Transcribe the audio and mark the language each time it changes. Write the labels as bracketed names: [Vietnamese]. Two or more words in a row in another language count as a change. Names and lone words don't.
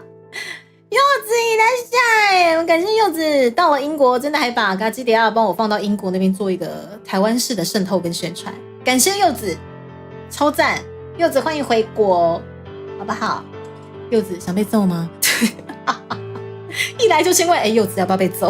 [Japanese] 柚子いらっしゃい， [Chinese] 我感谢柚子到了英国，真的还把嘎基迪亚帮我放到英国那边做一个台湾式的渗透跟宣传，感谢柚子，超赞！柚子欢迎回国，好不好？柚子想被揍吗？一来就先问，柚子要不要被揍？